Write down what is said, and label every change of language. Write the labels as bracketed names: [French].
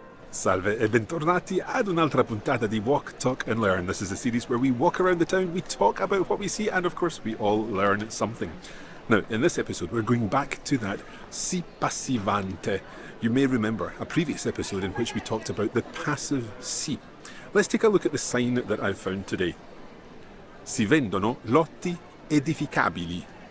[Italian] Salve e bentornati ad un'altra puntata di Walk, Talk and Learn. [English] This is a series where we walk around the town, we talk about what we see, and of course we all learn something. Now, in this episode, we're going back to that si passivante. You may remember a previous episode in which we talked about the passive si. Let's take a look at the sign that I've found today. [Italian] Si vendono lotti edificabili.